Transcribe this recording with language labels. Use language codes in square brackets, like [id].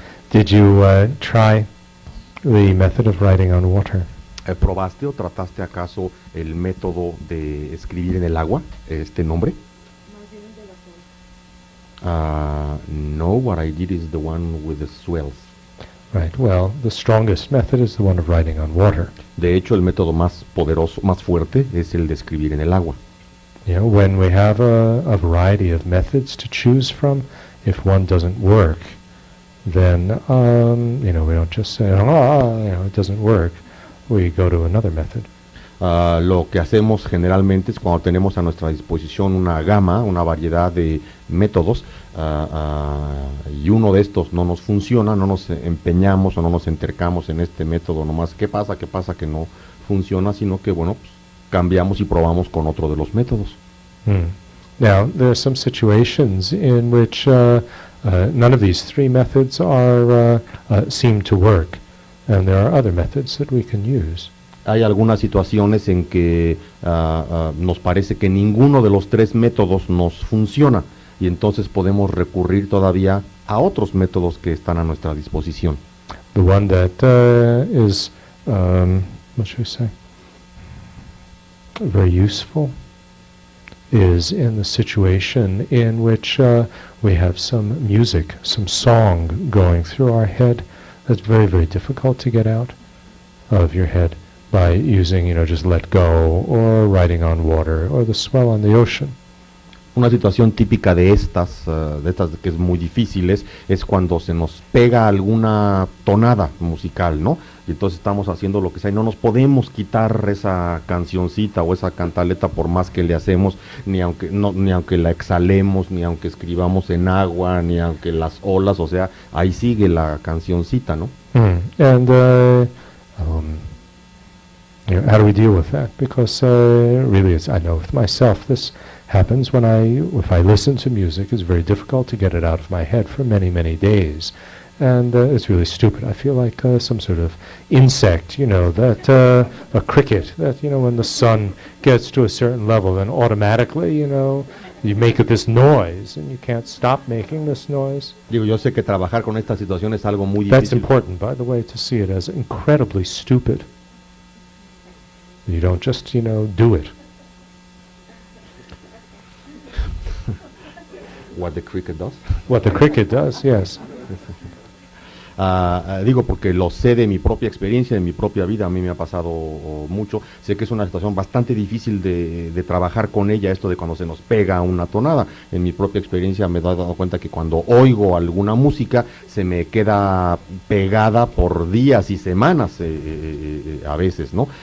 [en] Did you try the method of writing on water? [es] ¿Probaste o trataste acaso el método de escribir en el agua, este nombre? [en] No, what I did is the one with the swells. Right, well, the strongest method is the one of writing on water. [es] De hecho, el método más poderoso, más fuerte, es el de escribir en el agua. [en] You know, when we have a variety of methods to choose from, if one doesn't work, then, we don't just say, it doesn't work. We go to another method. [es] Lo que hacemos generalmente es cuando tenemos a nuestra disposición una gama, una variedad de métodos, y uno de estos no nos funciona, no nos empeñamos o no nos entercamos en este método nomás. ¿Qué pasa que no funciona? Sino que, bueno, pues, cambiamos y probamos con otro de los métodos. [en] Now, there are some situations in which none of these three methods seem to work, and there are other methods that we can use. [es] Hay algunas situaciones en que nos parece que ninguno de los tres métodos nos funciona, y entonces podemos recurrir todavía a otros métodos que están a nuestra disposición. [en] The one that is, what should I say, very useful is in the situation in which we have some music, some song going through our head that's very, very difficult to get out of your head by using, just let go, or writing on water, or the swell on the ocean. [es] Una situación típica de estas que es muy difíciles, es cuando se nos pega alguna tonada musical, ¿no? Y entonces estamos haciendo lo que sea y no nos podemos quitar esa cancioncita o esa cantaleta por más que le hacemos, ni aunque la exhalemos, ni aunque escribamos en agua, ni aunque las olas, o sea, ahí sigue la cancioncita, ¿no? [en] And how do we deal with that? Because really, I know with myself, this happens if I listen to music. It's very difficult to get it out of my head for many, many days, and it's really stupid. I feel like some sort of insect, that a cricket. That when the sun gets to a certain level, then automatically, you make this noise, and you can't stop making this noise. [es] Digo, yo sé que trabajar con esta situación es algo muy [en] That's [es] difícil. [en] important, by the way, to see it as incredibly stupid. You don't just, do it. What the cricket does. What the cricket does, yes. [es] Digo porque lo sé de mi propia experiencia, de mi propia vida, a mí me ha pasado mucho, sé que es una situación bastante difícil de trabajar con ella, esto de cuando se nos pega una tonada. En mi propia experiencia me he dado cuenta que cuando oigo alguna música se me queda pegada por días y semanas a veces, ¿no?